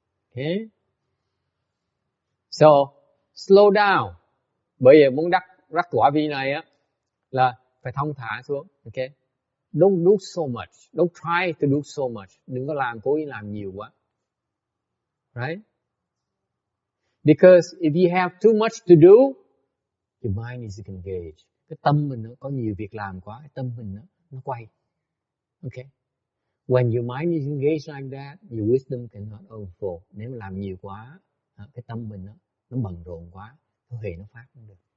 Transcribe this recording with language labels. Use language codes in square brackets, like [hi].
[en] Okay. So, slow down. [vi] Bây giờ muốn đắc quả vị này á là phải thong thả xuống. Okay. [en] Don't do so much. Don't try to do so much. [vi] Đừng có cố ý làm nhiều quá. [en] Right? Because if you have too much to do, your mind is engaged. [vi] Cái tâm mình nó có nhiều việc làm quá, cái tâm mình nó quay. [en] Okay. When your mind is engaged like that, your wisdom cannot overflow. [vi] Nếu mà làm nhiều quá, cái tâm mình nó bận rộn quá, có thể nó phát không được.